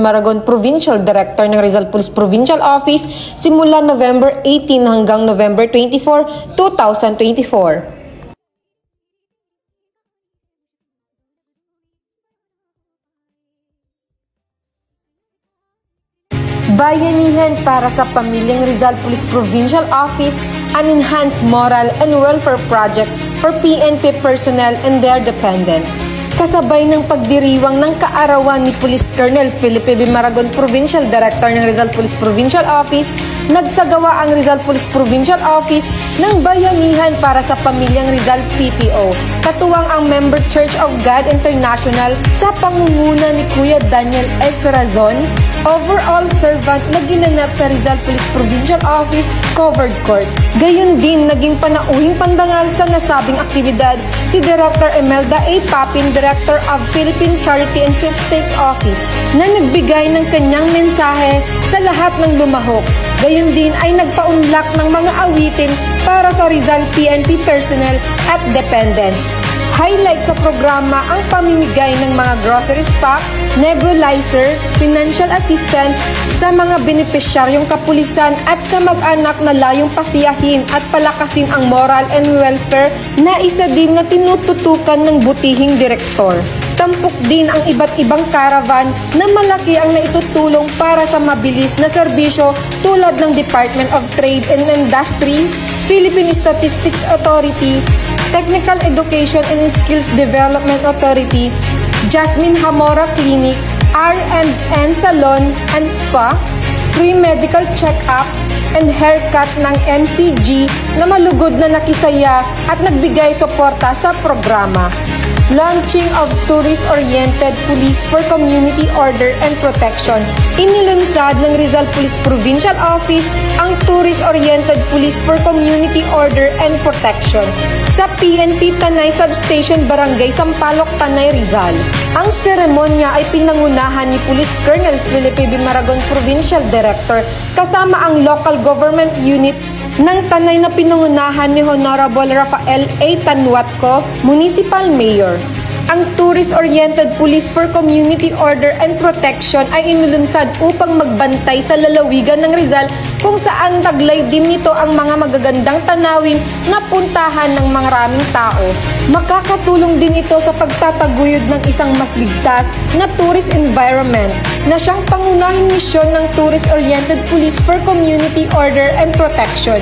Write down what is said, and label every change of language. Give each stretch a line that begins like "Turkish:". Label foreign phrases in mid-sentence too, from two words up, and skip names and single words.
Filipino: Maragon, Provincial Director ng Rizal Police Provincial Office simula November 18 hanggang November 24, 2024.
English: Bayanihan para sa Pamilyang Rizal Police Provincial Office, an enhanced moral and welfare project for PNP personnel and their dependents.
Filipino: Kasabay ng pagdiriwang ng kaarawan ni Police Colonel Felipe B. Maragon, Provincial Director ng Rizal Police Provincial Office, nagsagawa ang Rizal Police Provincial Office ng Bayanihan para sa Pamilyang Rizal PPO. Katuwang ang Member Church of God International sa pangunguna ni Kuya Daniel S. Razon,
English: overall servant
Filipino: na ginanap sa Rizal Police Provincial Office Covered Court. Gayon din, naging panauhing pandangal sa nasabing aktibidad si Director Imelda A. Papin, Director of Philippine Charity and Sweepstakes Office, na nagbigay ng kanyang mensahe sa lahat ng lumahok. Gayon din ay nagpaunlak ng mga awitin para sa Rizal PNP personnel at dependents. Highlight sa programa ang pamimigay ng mga
English: grocery stocks,
Filipino: nebulizer,
English: financial assistance
Filipino: sa mga benepisyaryong kapulisan at kamag-anak na layong pasiyahin at palakasin ang
English: moral and welfare
Filipino: na isa din na tinututukan ng butihing direktor. Tampok din ang iba't ibang caravan na malaki ang naitutulong para sa mabilis na serbisyo tulad ng Department of Trade and Industry, Philippine Statistics Authority, Technical Education and Skills Development Authority, Jasmine Hamora Clinic, R&N Salon and Spa,
English: free medical check-up, and haircut
Filipino: ng MCG na malugod na nakisaya at nagbigay suporta sa programa.
English: Launching of Tourist-Oriented Police for Community Order and Protection.
Filipino: Inilunsad ng Rizal Police Provincial Office ang Tourist-Oriented Police for Community Order and Protection sa PNP Tanay Substation, Barangay Sampaloc, Tanay, Rizal. Ang seremonya ay pinangunahan ni Police Colonel Felipe B. Maragon, Provincial Director, kasama ang local government unit ng Tanay na pinangunahan ni Honorable Rafael A. Tanwatco, Municipal Mayor. Ang Tourist-Oriented Police for Community Order and Protection ay inulunsad upang magbantay sa lalawigan ng Rizal kung saan taglay din nito ang mga magagandang tanawin na puntahan ng maraming tao. Makakatulong din ito sa pagtataguyod ng isang mas ligtas na
English: tourist environment
Filipino: na siyang pangunahing misyon ng Tourist-Oriented Police for Community Order and Protection.